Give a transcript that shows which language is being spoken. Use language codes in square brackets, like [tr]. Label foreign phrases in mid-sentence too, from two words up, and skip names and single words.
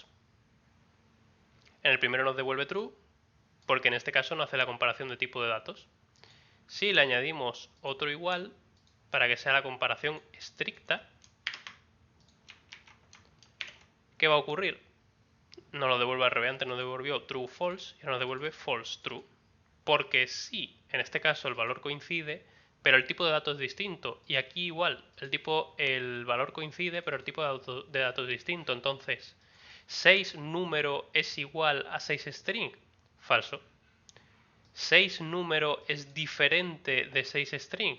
[es] En el primero nos devuelve true, porque en este caso no hace la comparación de tipo de datos. Si le añadimos otro igual, para que sea la comparación estricta, ¿qué va a ocurrir? Nos lo devuelve al revés, antes nos devolvió [en] true false [es] y ahora nos devuelve [en] false true. [es] Porque sí, en este caso el valor coincide, pero el tipo de datos es distinto. Y aquí igual, el valor coincide, pero el tipo de datos es distinto. Entonces, 6 número es igual a 6 string. Falso. 6 número es diferente de 6 string.